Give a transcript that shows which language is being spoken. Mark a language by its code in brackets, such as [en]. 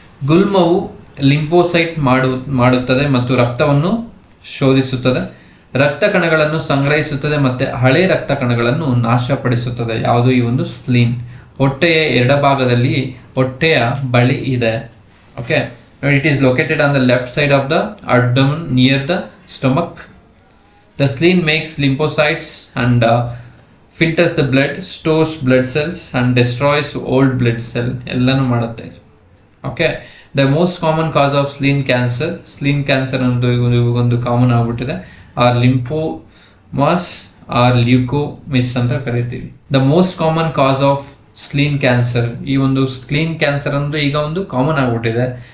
[kn] ಗುಲ್ಮವು lymphocyte ಮಾಡುತ್ತದೆ ಮತ್ತು ರಕ್ತವನ್ನು ಶೋಧಿಸುತ್ತದೆ, ರಕ್ತ ಕಣಗಳನ್ನು ಸಂಗ್ರಹಿಸುತ್ತದೆ ಮತ್ತು ಹಳೆ ರಕ್ತ ಕಣಗಳನ್ನು ನಾಶಪಡಿಸುತ್ತದೆ. ಯಾವುದು ಈ ಒಂದು ಸ್ಲೀನ್. ಹೊಟ್ಟೆಯ ಎಡಭಾಗದಲ್ಲಿ ಹೊಟ್ಟೆಯ ಬಳಿ ಇದೆ. [en] Okay, it is located on the left side of the abdomen near the stomach. The spleen makes lymphocytes and filters the blood, stores blood cells and destroys old blood cell. [kn] ಎಲ್ಲಾನು ಮಾಡುತ್ತೆ. [en] okay, the most common cause of spleen cancer [kn] ಅನ್ನೋದು ಒಂದು common ಆಗ್ಬಿಟ್ಟಿದೆ. [en] or lymphomas or leukaemias [kn] ಅಂತ ಕರಿತೀವಿ. [en] The most common cause of spleen cancer. [kn] ಈ ಒಂದು ಸ್ಲೀನ್ cancer ಅನ್ನೋದು ಈಗ ಒಂದು ಕಾಮನ್ ಆಗ್ಬಿಟ್ಟಿದೆ.